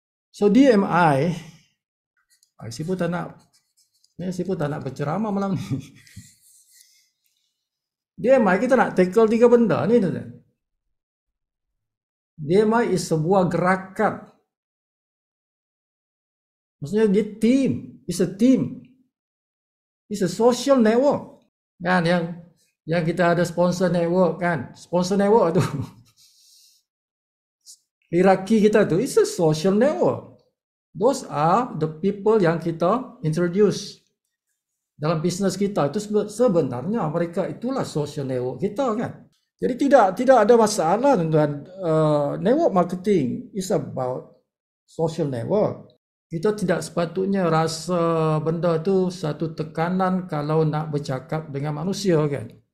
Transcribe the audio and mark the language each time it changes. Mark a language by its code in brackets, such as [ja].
[ms] So DMI, si pun tak nak berceramah malam ni. DMI kita nak tackle 3 benda ni, tuan-tuan. DMI is sebuah gerakan. Maksudnya dia team, [en] it's a team. It's a social network. [ms] Kan yang kita ada sponsor network kan. Sponsor network tu. Hierarki kita tu, [en] it's a social network. Those are the people [ms] yang kita introduce dalam bisnes kita. Itu sebenarnya mereka itulah social network kita kan. Jadi tidak ada masalah, tuan-tuan. [en] Network marketing is about social network. [ms] Kita tidak sepatutnya rasa benda tu satu tekanan kalau nak bercakap dengan manusia kan.